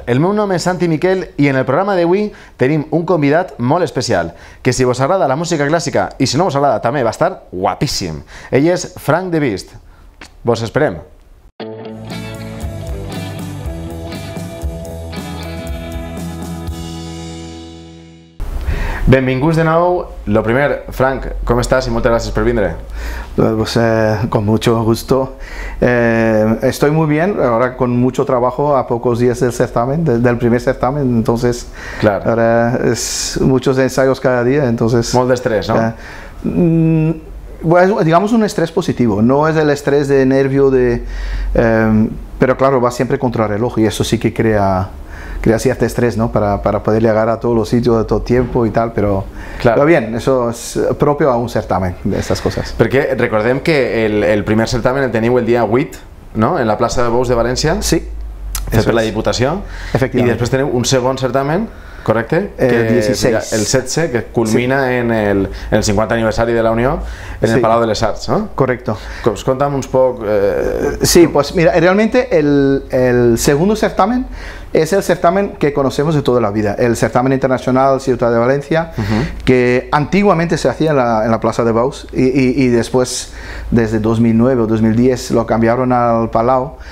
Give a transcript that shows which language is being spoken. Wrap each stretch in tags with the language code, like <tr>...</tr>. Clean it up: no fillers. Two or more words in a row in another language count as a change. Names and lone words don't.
<ca>El meu nom és Santi Miquel i en el programa d'avui tenim un convidat molt especial, que si vos agrada la música clàssica i si no vos agrada també va estar guapíssim. Ell és Frank De Beast. Vos esperem. Benvinguts de nou. Lo primer, Frank, com estàs i moltes gràcies per vindre.</ca> <es>Pues, con mucho gusto. Estoy muy bien, ahora con mucho trabajo a pocos días del certamen, del primer certamen, entonces claro. Ahora es muchos ensayos cada día, entonces...</es> <ca>Molt d'estrès, no?</ca> <es>Bueno, digamos un estrés positivo, no es el estrés de nervio, pero claro, va siempre contra el reloj y eso sí que crea cierto estrés, ¿no? Para poder llegar a todos los sitios de todo tiempo y tal, pero, claro. Pero bien, eso es propio a un certamen de estas cosas.</es> <ca>Perquè recordem que el primer certamen el teniu el dia 8, no? En la plaça de Bous de València. Sí. Fet per la Diputació. Efectivament. I després teniu un segon certamen, correcte? El 16. El 16, que culmina sí. en el 50 aniversari de la Unió, en el Palau de les Arts, ¿no?</ca> <es>Correcto. Contame un poco... Sí, pues mira, realmente el segundo certamen es el certamen que conocemos de toda la vida, el certamen internacional Ciutat de Valencia, que antiguamente se hacía en la Plaza de Bous y después, desde 2009 o 2010, lo cambiaron al Palau.</es>